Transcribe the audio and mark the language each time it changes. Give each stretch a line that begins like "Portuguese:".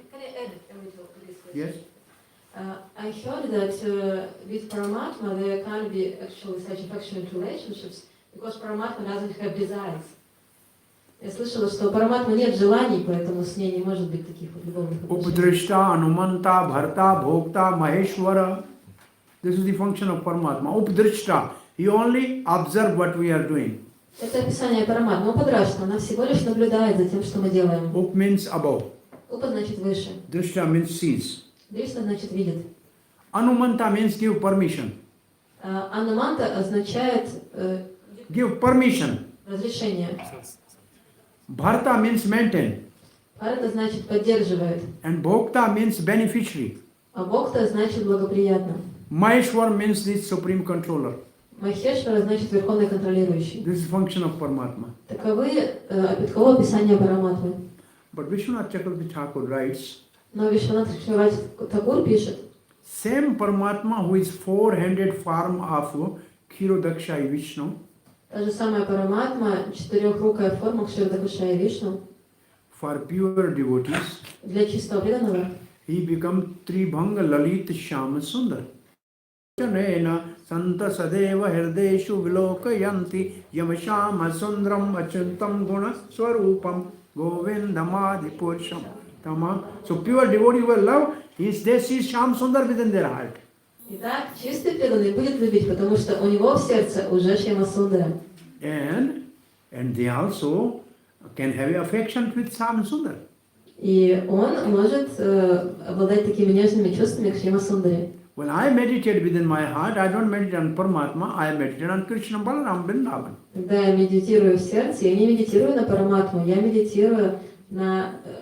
English: Can I add a little to this question? Yes. I heard that with Paramatma there can't be actually such affectionate relationships because Paramatma doesn't have desires.
Russian: Я слышала, что у Параматмы нет желаний, поэтому с ней не может быть таких вот любовных отношений.
Sanskrit: Updrishta, Anumanta, Bharta, Bhokta, Maheshwara.
English: This is the function of Paramatma. Updrishta, he only observe what we are doing.
Russian: Это описание Параматмы. Упадрашта, она всего лишь наблюдает за тем, что мы делаем.
English: Up means above.
Russian: Упа значит выше.
English: Drishta means sees.
Russian: Дришта значит видит.
English: Anumanta means give permission.
Russian: Ануманта означает
English: Give permission.
Russian: разрешение.
English: Bharta means maintain.
Russian: Бхарата значит поддерживает.
English: And Bhokta means beneficiary.
Russian: А Бхокта значит благоприятно.
English: Maheshwar means the supreme controller.
Russian: Махешвара значит верховный контролирующий.
English: This is function of Paramatma.
Russian: Таково описание Параматмы.
English: But Vishwanath Chakravarti Thakur writes,
Russian: Но Вишванат Тхакур пишет,
English: same Paramatma who is four-handed form of Kshirodakshai Vishnu,
Russian: та же самая Параматма, четырехрукая форма Кширдакушая Вишну,
English: for pure devotees,
Russian: для чистого преданного,
English: he become Tribhanga Lalit Shyama Sundar.
Sanskrit: Chanena Santa Sadeva Hirdeshu Vilokayanti Yamashama Sundram Achantam Guna Swarupam Govindamadi Purusham Tamam.
English: So pure devotee will love, they see Shyam Sundar within their heart.
Russian: Итак, чистый преданный будет любить, потому что у него в сердце уже Шьяма Сундара.
English: And they also can have affection with Shyam Sundar.
Russian: И он может обладать такими нежными чувствами к Шьяма Сундаре.
English: When I meditate within my heart, I don't meditate on Paramatma, I meditate on Krishna Balaram Vrindavan.
Russian: Когда я медитирую в сердце, я не медитирую на Параматму, я медитирую на